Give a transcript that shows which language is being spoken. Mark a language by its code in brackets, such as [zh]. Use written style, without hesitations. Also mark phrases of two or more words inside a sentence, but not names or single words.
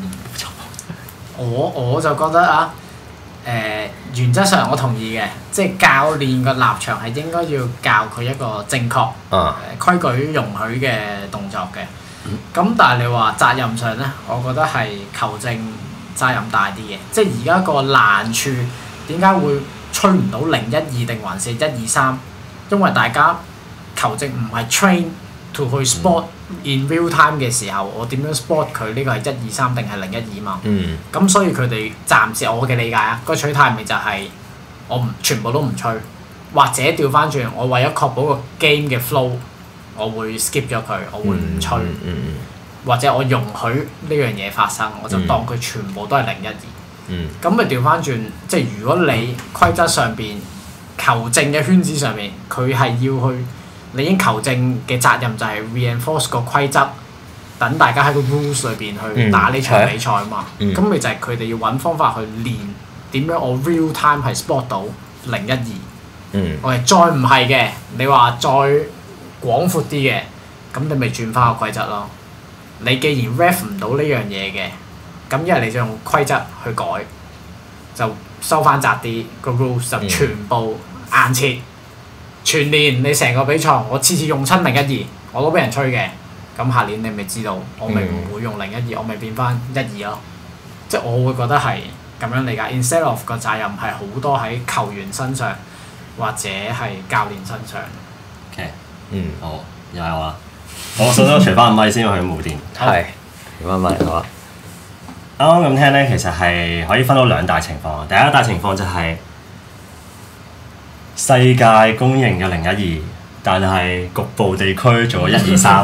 [yue] 我就覺得啊，原則上我同意嘅，即係教練個立場係應該要教佢一個正確規矩容許嘅動作嘅。咁但係你話責任上咧，我覺得係球證責任大啲嘅。即係而家個難處點解會吹唔到0、1、2定還是1、2、3？因為大家球證唔係 [en] train to [yue] 去 [en] spot in real time [yue] 嘅時候，我點樣 spot 佢呢個係1、2、3定係0、1、2嘛？咁所以佢哋暫時我嘅理解啊，個取態咪就係我全部都唔吹，或者調翻轉，我為咗確保個 game 嘅 flow，我會 skip 咗佢，我會唔吹，或者我容許呢樣嘢發生，我就當佢全部都係0、1、2。咁咪調翻轉，即係如果你規則上邊球證嘅圈子上面，佢係要去。你已經球證嘅責任就係 reinforce 個規則，等大家喺個 rules 裏邊去打呢場比賽啊嘛。咁咪就係佢哋要揾方法去練點樣我 [en] real time [yue] 係 spot 到0、1、2。我哋再唔係嘅，你話再廣闊啲嘅，咁你咪轉翻個規則咯。你既然 ref 唔到呢樣嘢嘅，咁一係你就用規則去改，就收翻窄啲個 rules 就全部硬切。全年你成個比賽，我次次用親0、1、2，我都俾人吹嘅。咁下年你咪知道，我咪唔會用0、1、2，我咪變翻1、2咯。即係我會覺得係咁樣理解。 [en] Instead of [yue] 個責任係好多喺球員身上，或者係教練身上。 OK，好，又係我啦。我首先除翻個咪先，我去冇電。係。除翻咪好啊！啱啱咁聽咧，其實係可以分到兩大情況。第一大情況就係世界公認嘅012，但係局部地區做咗123。